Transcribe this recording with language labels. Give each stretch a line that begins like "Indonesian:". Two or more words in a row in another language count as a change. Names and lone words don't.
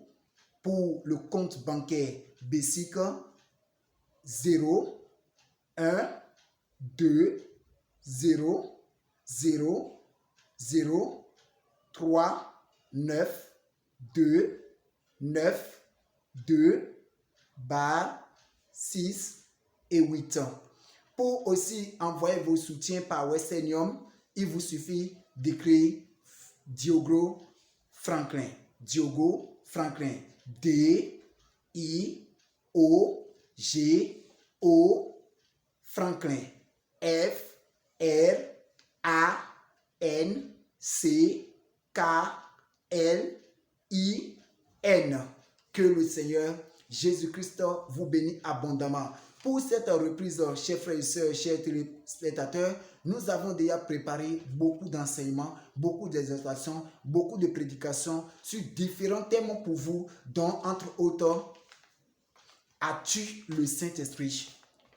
French: Pour le compte bancaire Basic, 0 1 2 0 0 0 3 9 2 9 2 bar 6 et 8. Pour aussi envoyer vos soutiens par Western Union, il vous suffit d'écrire Diogo Franklin. Diogo Franklin. D-I-O-G-O Franklin. F-R-A-N-C-K-L-I-N. Que le Seigneur Jésus-Christ vous bénisse abondamment. Pour cette reprise, chers frères et sœurs, chers téléspectateurs, nous avons déjà préparé beaucoup d'enseignements, beaucoup d'exhortations, beaucoup de prédications sur différents thèmes pour vous, dont entre autres, as-tu le Saint-Esprit?